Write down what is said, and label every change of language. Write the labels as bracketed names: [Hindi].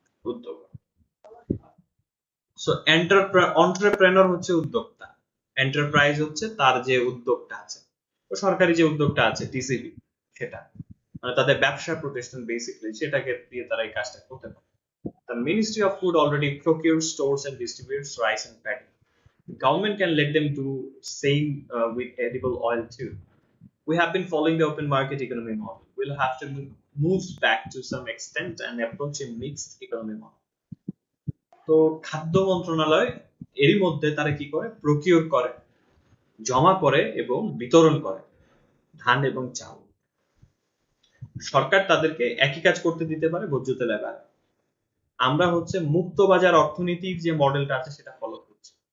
[Bangla] উদ্যোগ। So entrepreneur হচ্ছে উদ্যোক্তা, এন্টারপ্রাইজ হচ্ছে তার যে উদ্যোগটা আছে। তো সরকারি যে উদ্যোগটা আছে টিসিবি, সেটা মানে তাদের ব্যবসা প্রতিষ্ঠান বেসিক্যালি, সেটাকে দিয়ে তারা এই কাজটা করতে পারে। [English] The Ministry of Food already procures, stores and distributes rice and paddy. The government can let them do same with edible oil too. We have been following the open market economy model. We'll have to move back to some extent and approach a mixed economy model. [Bangla] তো খাদ্য মন্ত্রণালয় এরই মধ্যে তারা কি করে, procure করে, জমা করে এবং বিতরণ করে ধান এবং চাল। সরকার তাদেরকে একই কাজ করতে দিতে পারে ভোজ্য তেল এবার। আমরা হচ্ছে মুক্ত বাজার অর্থনীতির যে মডেলটা আছে সেটা ফলো করছি।